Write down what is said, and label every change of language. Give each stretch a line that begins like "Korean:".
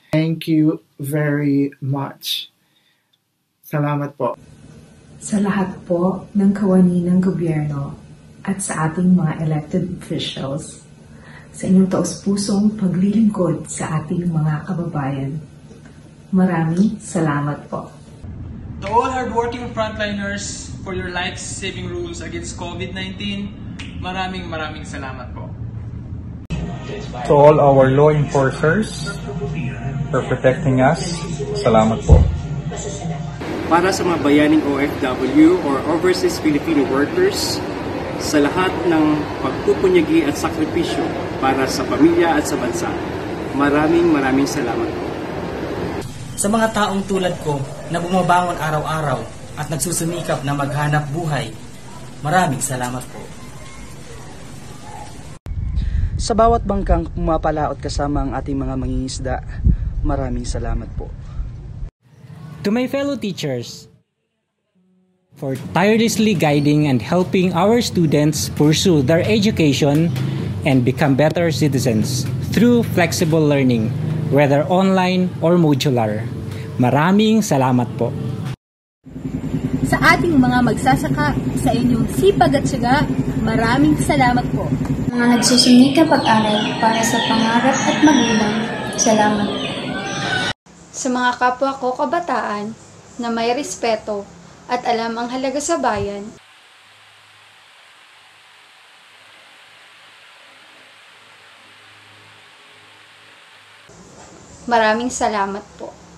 English: Thank you very much.
Filipino: Salamat po. Sa lahat po ng kawani ng gobyerno at sa ating mga elected officials, sa inyong taos-pusong paglilingkod sa ating mga kababayan, maraming salamat po.
English: To all hardworking frontliners for your life-saving rules against COVID-19,
Filipino: maraming salamat po.
English: To all our law enforcers for protecting us,
Filipino: salamat po. Para sa mga bayaning OFW or overseas Filipino workers, sa lahat ng pagpupunyagi at sakripisyo para sa pamilya at sa bansa, maraming salamat po. Sa mga taong tulad ko na bumabangon araw-araw at nagsusumikap na maghanap buhay, maraming salamat po. Sa bawat bangkang pumapalaot kasama ang ating mga mangingisda, maraming salamat po.
English: To my fellow teachers, for tirelessly guiding and helping our students pursue their education and become better citizens through flexible learning, whether online or modular.
Filipino: Maraming salamat po. Sa ating mga magsasaka, sa inyong sipag at syaga, maraming salamat po. Mga nagsusumika pag-aral para sa pangarap at magulang, salamat. Sa mga kapwa ko kabataan na may respeto at alam ang halaga sa bayan, maraming salamat po.